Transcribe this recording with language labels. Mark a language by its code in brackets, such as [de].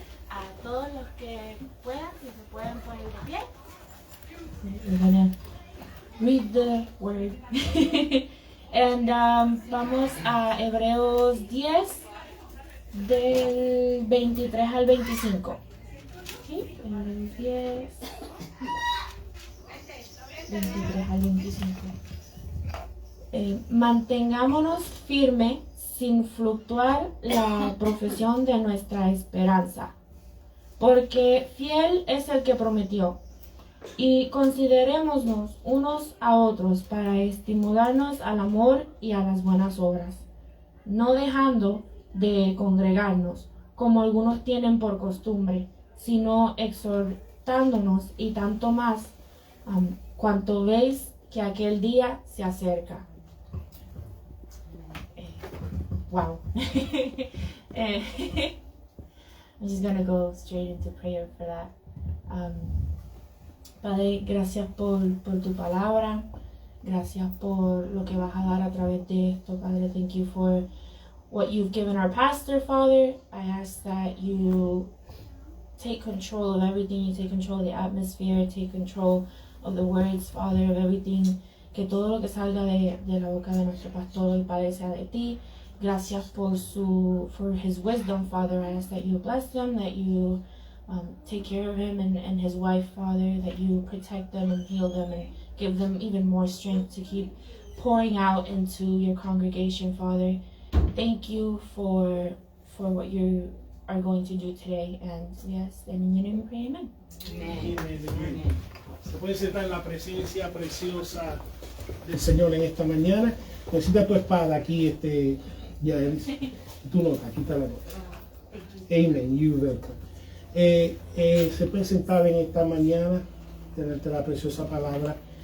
[es] A todos los que puedan, si se pueden poner de pie. [en] We're gonna read the word. [es] And vamos a Hebreos 10 del 23 al 25. ¿Sí? Hebreos 10 23 al 25. Mantengámonos firmes, sin fluctuar la profesión de nuestra esperanza, porque fiel es el que prometió. Y considerémonos unos a otros para estimularnos al amor y a las buenas obras, no dejando de congregarnos, como algunos tienen por costumbre, sino exhortándonos, y tanto más cuanto veis que aquel día se acerca. [en] Wow. I'm just gonna go straight into prayer for that. [es] Padre, gracias por tu palabra. Gracias por lo que vas a dar a través de esto, Padre. [en] Thank you for what you've given our pastor, Father. I ask that you take control of everything. You take control of the atmosphere. Take control of the words, Father, of everything. [es] Que todo lo que salga de la boca de nuestro pastor y Padre sea de ti. [en] Gracias for his wisdom, Father. I ask that you bless him, that you take care of him and his wife, Father, that you protect them and heal them and give them even more strength to keep pouring out into your congregation, Father. Thank you for what you are going to do today. And yes, in your name we pray, amen. Amen. [es] Se puede sentar en la presencia preciosa del Señor en esta mañana. Necesita tu espada aquí, ya, tu nota, aquí está la nota. [en] Amen, you welcome. [es] Se puede sentar en esta mañana delante de la preciosa palabra.